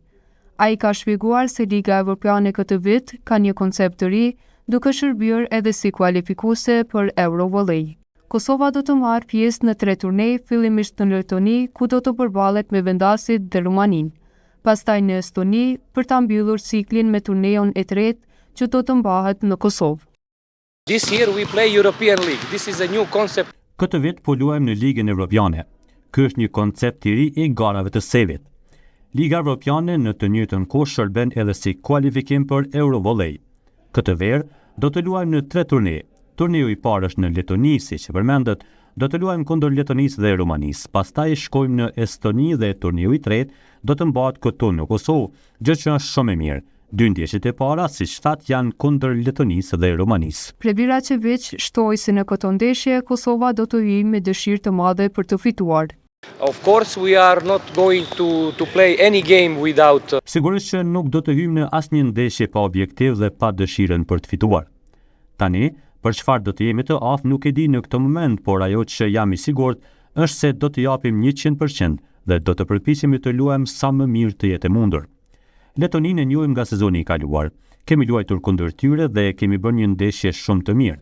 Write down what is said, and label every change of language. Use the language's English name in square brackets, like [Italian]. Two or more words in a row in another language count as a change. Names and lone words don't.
[Albanian] Ai ka shpjeguar se Liga Evropiane këtë vit ka një koncept të ri, duke shërbyer edhe si kualifikuese për Eurovolley. Kosova do të marrë pjesë në 3 turnej, fillimisht në Letoni, ku do të përballet me vendasit dhe Rumaninë, pastaj në Estoni për ta mbyllur ciklin me turnejon e tretë që do të mbahet në Kosovë. [English] This year we play European League. This is a new concept. [Albanian] Këtë vit po luajmë në Ligën Evropiane. Ky është një koncept i ri i garave të Sevit. Liga Evropiane në të njëjtën kohë shërben edhe si kualifikim për Eurovolley. Këtë verë do të luajmë në 3 turne. Turneu i parë është në Letoni, siç e përmendet, do të luajmë kundër Letonisë dhe Rumanisë. Pastaj shkojmë në Estoni dhe turneu i tretë do të mbahet këtu në Kosovë, gjë që është shumë e mirë. 2 ndeshjet e para, siç thatë, janë kundër Letonisë dhe Rumanisë. Prebiracevic shtoi se në këto ndeshje Kosova do të hyjë me dëshirë të madhe për të fituar. [English] Of course we are not going to play any game without [Albanian] Sigurisht që nuk do të hyjmë në asnjë ndeshje pa objektiv dhe pa dëshirën për të fituar. Tani, për çfarë do të jemi të aftë nuk e di në këtë moment, por ajo që jam i sigurt është se do të japim 100% dhe do të përpiqemi të luajmë sa më mirë të jetë mundur. Letoninë e njohim nga sezoni i kaluar. Kemi luajtur kundër tyre dhe kemi bërë një ndeshje shumë të mirë.